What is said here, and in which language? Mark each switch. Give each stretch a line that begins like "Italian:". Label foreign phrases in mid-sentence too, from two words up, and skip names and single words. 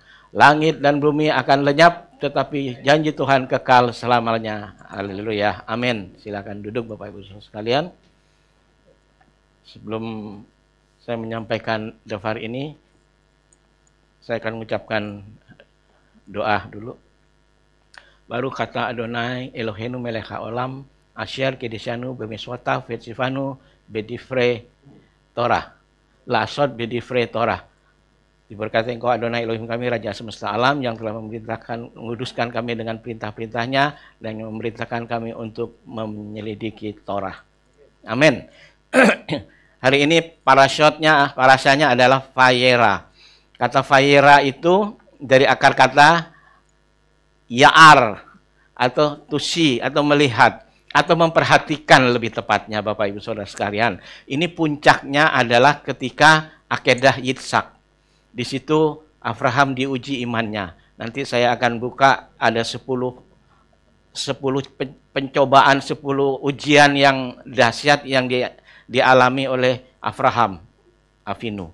Indonesian: Langit dan bumi akan lenyap, tetapi janji Tuhan kekal selamanya. Haleluya. Amin. Silakan duduk Bapak Ibu sekalian. Sebelum saya menyampaikan daftar ini, saya akan mengucapkan doa dulu.
Hebrew: ברוך אתה אדוני אלוהינו מלך העולם אשר קדשנו במצוותיו וציוונו בדברי תורה. לעסוק בדברי תורה.
Indonesian: Diberkati Engkau Adonai Elohim kami, Raja semesta alam, yang telah menguduskan kami dengan perintah-perintahnya dan yang memerintahkan kami untuk menyelidiki Torah. Amin. Hari ini parasanya adalah Vayera. Kata Vayera itu dari akar kata ya'ar atau
English: to see
Indonesian: atau melihat, atau memperhatikan lebih tepatnya Bapak Ibu Saudara sekalian. Ini puncaknya adalah ketika akedah Yitzhak. Di situ Abraham diuji imannya. Nanti saya akan buka ada 10 pencobaan, 10 ujian yang dahsyat yang dialami oleh Abraham Avinu.